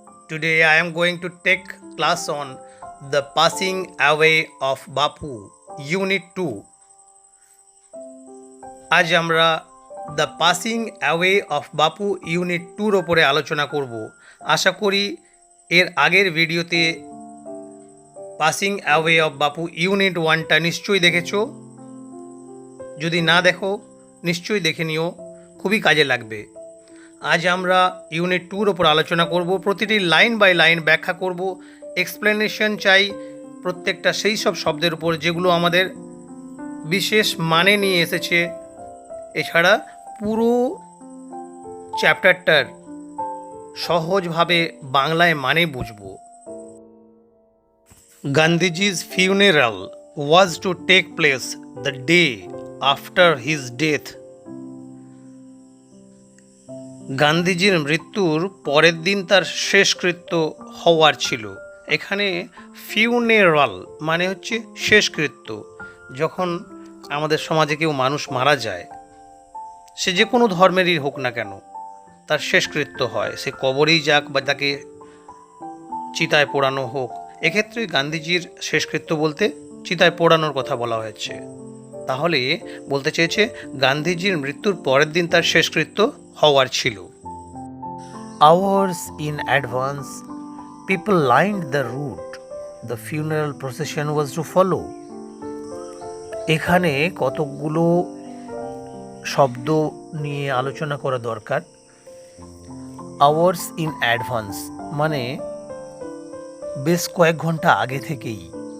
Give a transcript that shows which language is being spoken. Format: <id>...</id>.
<en>Today I am going to take class on the passing away of Bapu, Unit 2.</en> <bn>আজ আমরা the passing away of Bapu unit 2-র ওপরে আলোচনা করব। আশা করি এর আগের ভিডিওতে passing away of Bapu unit 1টা নিশ্চয়ই দেখেছো। যদি না দেখো নিশ্চয়ই দেখে নিও, খুবই কাজে লাগবে। আজ আমরা ইউনিট 2-র ওপর আলোচনা করব, প্রতিটি লাইন বাই লাইন ব্যাখ্যা করব, এক্সপ্লেনেশন চাই প্রত্যেকটা সেই সব শব্দের উপর যেগুলো আমাদের বিশেষ মানে নিয়ে এসেছে। এছাড়া পুরো চ্যাপ্টারটার সহজভাবে বাংলায় মানে বুঝব।</bn> <en>Gandhiji's funeral was to take place the day after his death.</en> <bn>গান্ধীজির মৃত্যুর পরের দিন তার শেষকৃত্য হওয়ার ছিল। এখানে ফিউনেরাল মানে হচ্ছে শেষকৃত্য। যখন আমাদের সমাজে কেউ মানুষ মারা যায়, সে যে কোনো ধর্মেরই হোক না কেন, তার শেষকৃত্য হয়, সে কবরেই যাক বা তাকে চিতায় পোড়ানো হোক। এক্ষেত্রে গান্ধীজির শেষকৃত্য বলতে চিতায় পোড়ানোর কথা বলা হয়েছে। তাহলে বলতে চেয়েছে গান্ধীজির মৃত্যুর পরের দিন তার শেষকৃত্য হওয়ার ছিল।</bn> <en>Hours in advance, people lined the route. The funeral procession was to follow.</en> <bn>এখানে কতকগুলো শব্দ নিয়ে আলোচনা করা দরকার।</bn> <en>Hours in advance</en> <bn>মানে বেশ কয়েক ঘন্টা আগে থেকেই।</bn>